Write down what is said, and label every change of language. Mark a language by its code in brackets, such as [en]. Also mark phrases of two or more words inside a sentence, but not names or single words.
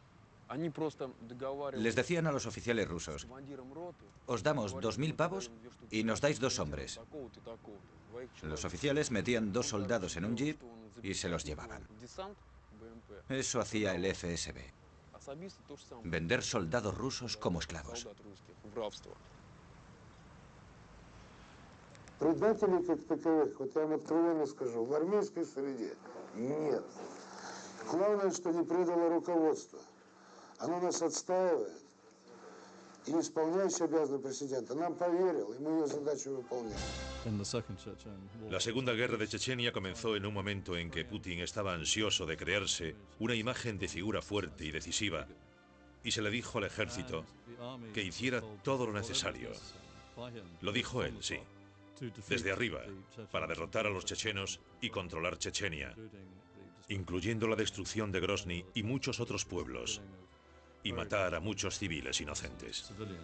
[es] Les decían a los oficiales rusos: os damos 2000 pavos y nos dais 2 hombres. Los oficiales metían 2 soldados en un jeep y se los llevaban. Eso hacía el FSB. Vender soldados rusos como esclavos. [ru] Предателей как таковых, вот я вам откровенно скажу, в армейской среде нет. Главное, что не предало руководство. Оно нас отстаивает. И исполняющий обязанности президента нам поверил, и мы ее задачу выполняем. [es] La Segunda Guerra de Chechenia comenzó en un momento en que Putin estaba ansioso de crearse una imagen de figura fuerte y decisiva, y se le dijo al ejército que hiciera todo lo necesario. Lo dijo él, sí, desde arriba, para derrotar a los chechenos y controlar Chechenia, incluyendo la destrucción de Grozny y muchos otros pueblos, y matar a muchos civiles inocentes.